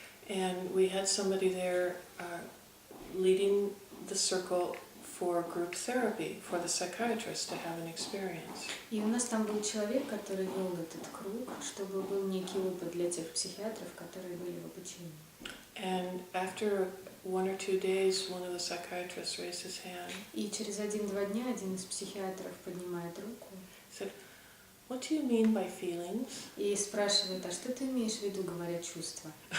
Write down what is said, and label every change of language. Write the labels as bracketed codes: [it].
[en] And we had somebody there leading the circle for group therapy for the psychiatrist to have an experience. [ru] И у нас там был человек, который вел этот круг, чтобы был некий опыт для тех психиатров, которые были в обучении. [en] And after 1 or 2 days, one of the psychiatrists raised his hand. [ru] И через 1-2 дня один из психиатров поднимает руку. [en] Said, "What do you mean by feelings?" [ru] И спрашивает, а что ты имеешь в виду, говоря чувства?